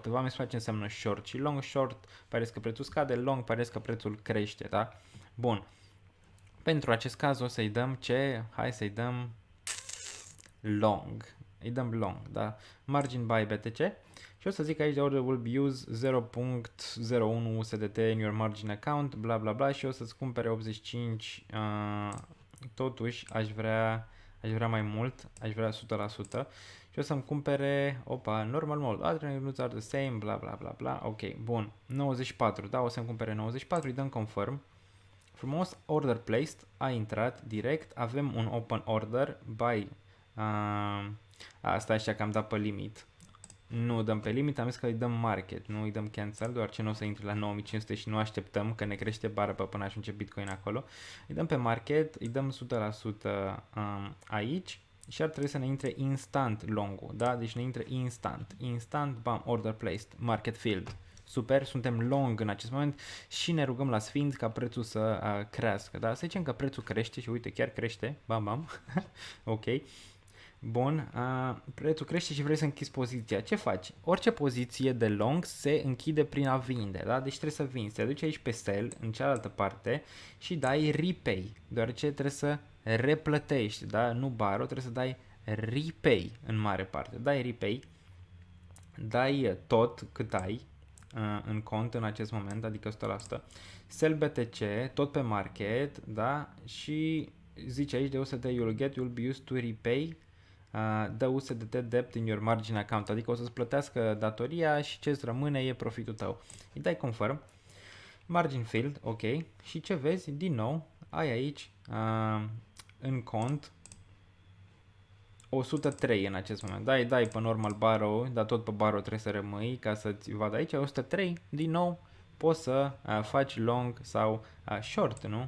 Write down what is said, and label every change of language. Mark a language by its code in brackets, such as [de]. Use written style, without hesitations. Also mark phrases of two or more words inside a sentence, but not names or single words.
[ro] V-am explicat ce înseamnă short și long. Short pare că prețul scade, long pare că prețul crește, da? Bun. Pentru acest caz o să-i dăm ce? Hai să-i dăm long. Îi dăm long, da? [en] Margin buy BTC [ro] și o să zic aici de [en] order will be used 0.01 USDT in your margin account, bla bla bla, [ro] și o să-ți cumpere 85. Totuși aș vrea mai mult, aș vrea 100%. Și o să-mi cumpere, [en] normal mode, other notes are the same, [ro] bla bla bla bla, ok, bun, 94, da, o să-mi cumpere 94, îi dăm confirm, frumos, [en] order placed, [ro] a intrat direct, avem un [en] open order, [ro] buy, asta așa că am dat pe limit, nu dăm pe limit, am zis că îi dăm market, nu îi dăm cancel, deoarece nu o să intri la 9500 și nu așteptăm că ne crește bară până ajunge Bitcoin acolo, îi dăm pe market, îi dăm 100% aici, și ar trebui să ne intre instant long-ul, da? Deci ne intre instant, bam, [en] order placed, market filled. [ro] Super, suntem long în acest moment și ne rugăm la sfinți ca prețul să crească, da? Să zicem că prețul crește și uite, chiar crește, bam, bam, ok. Bun, prețul crește și vrei să închizi poziția. Ce faci? Orice poziție de long se închide prin a vinde, da? Deci trebuie să vinzi. Te duci aici pe sell, în cealaltă parte, și dai repay, deoarece trebuie să replătești, da? Nu borrow, trebuie să dai repay în mare parte. Dai repay, dai tot cât ai în cont în acest moment, adică 100%. [en] Sell BTC, [ro] tot pe market, da? Și zice aici de [en] USD you'll be used to repay the USDT debt in your margin account, [ro] adică o să-ți plătească datoria și ce-ți rămâne e profitul tău. Îi dai confirm, [en] margin filled, [ro] ok, și ce vezi? Din nou, ai aici în cont 103 în acest moment. Dai pe [en] normal borrow, [ro] dar tot pe borrow trebuie să rămâi ca să-ți vadă aici 103, din nou poți să faci long sau short, nu?